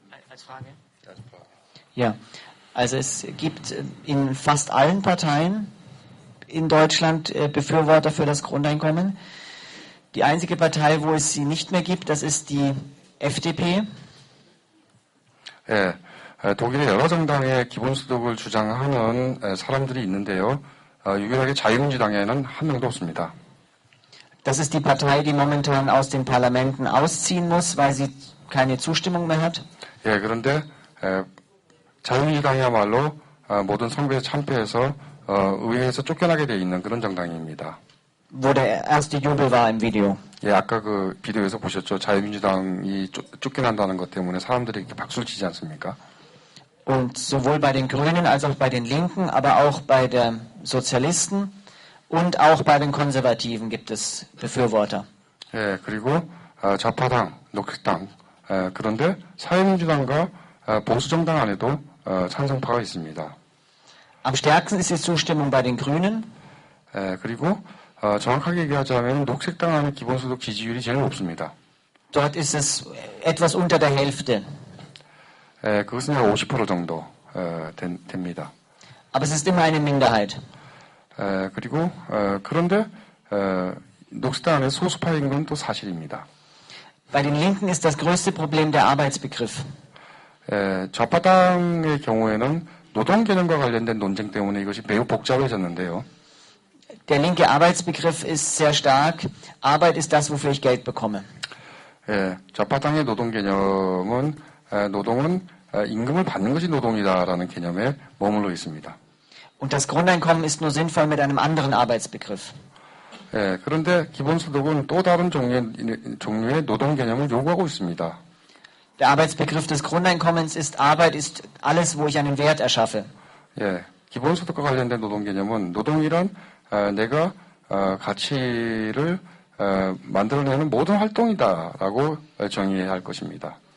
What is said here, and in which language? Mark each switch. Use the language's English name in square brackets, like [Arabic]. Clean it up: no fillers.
[German] Als Frage? Als Frage. Ja, also es gibt in fast allen Parteien in Deutschland Befürworter für das Grundeinkommen. Die einzige Partei, wo es sie nicht mehr gibt, das ist die FDP. [Korean] 예, 독일의 여러 정당의 기본소득을 주장하는 사람들이 있는데요. 유일하게 자유민주당에는 한 명도 없습니다. [German] Das ist die Partei, die momentan aus den Parlamenten ausziehen muss, weil sie keine Zustimmung mehr hat. [Korean] 예, 그런데 자유민주당이야말로 모든 선거에 참패해서 의회에서 쫓겨나게 돼 있는 그런 정당입니다. [German] Wo der erste Jubel war im Video. [Korean] 예, 아까 그 비디오에서 보셨죠. 자유민주당이 쫓겨난다는 것 때문에 사람들이 이렇게 박수를 치지 않습니까? [German] Und sowohl bei den Grünen als auch bei den Linken, aber auch bei den Sozialisten und auch bei den Konservativen gibt es Befürworter. [Korean] 예, 그리고 좌파당, 녹색당, 그런데 사회민주당과 보수정당 안에도 찬성파가 있습니다. [German] Am stärksten ist die Zustimmung bei den Grünen. [Korean] 그리고 정확하게 얘기하자면 녹색당 안에 기본소득 지지율이 제일 높습니다. [German] Dort ist es etwas unter der Hälfte. [Korean] 그것은 약 50% 정도 됩니다. [German] Aber es ist immer eine Minderheit. [Korean] 그리고 그런데 녹색당 안에 소수파인 건 또 사실입니다. [German] Bei den Linken ist das größte Problem der Arbeitsbegriff. [Korean] 좌파당의 경우에는 노동 개념과 관련된 논쟁 때문에 이것이 매우 복잡해졌는데요. [German] Der linke Arbeitsbegriff ist sehr stark. Arbeit ist das, wofür ich Geld bekomme. [Korean] 좌파당의 노동 개념은 노동은 임금을 받는 것이 노동이다라는 개념에 머물러 있습니다. [German] Und das Grundeinkommen ist nur sinnvoll mit einem anderen Arbeitsbegriff. [Korean] 그런데 기본소득은 또 다른 종류의 노동 개념을 요구하고 있습니다. [German] Der Arbeitsbegriff des Grundeinkommens ist, Arbeit ist alles, wo ich einen Wert erschaffe. [Korean] 기본소득과 관련된 노동 개념은 노동이란 내가 가치를 만들어내는 모든 활동이다라고 정의해야 할 것입니다.